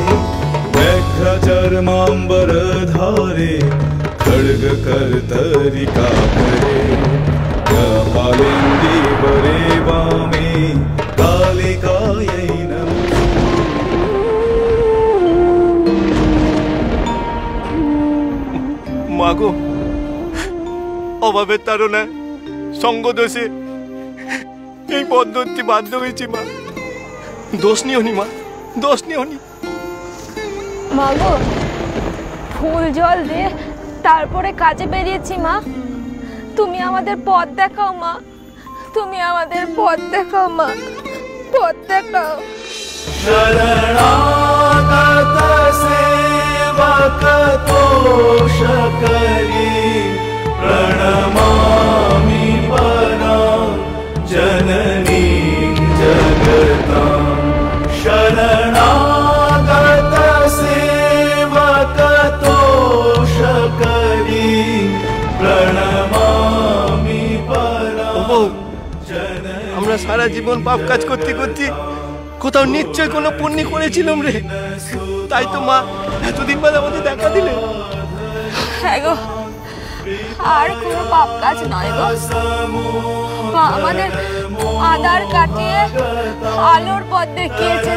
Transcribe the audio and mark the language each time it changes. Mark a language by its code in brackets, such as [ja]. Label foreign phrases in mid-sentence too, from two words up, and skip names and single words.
[sa] व्याघ्रचर्माम्बरधारे खड्गकर्तरिकाकरे, कपालेन्दीवरे वामे कालिकायै নমঃ। [bn] মাগো, অভাবের তাড়নায় সঙ্গ দোষে এই বন্ধনটি বাধ্য হয়েছি মা। দোষ নিও নি মা, দোষ নিও নি। মা গো, ফুল জল দিয়ে তারপরে কাজে বেরিয়েছি মা। তুমি আমাদের পথ দেখাও মা, তুমি আমাদের পথ দেখাও মা, পথ দেখাও। [sa] शरणागत सेवक तोष करी, प्रणमामि परां जननी जगतां। शरणागत सेवक तोष करी, प्रणमामि परां जननी। [bn] আমরা সারা জীবন পাপ কাজ করতে করতে কোথাও নিশ্চয় কোনো পুণ্য করেছিলাম রে, তাই তো মা এতদিন বাদে আমাদের দেখা দিলে। হ্যাঁ গো, আর কোনো পাপ কাজ নয় গো। মা আমাদের আধার কাটিয়ে আলোর পথ দেখিয়েছেন।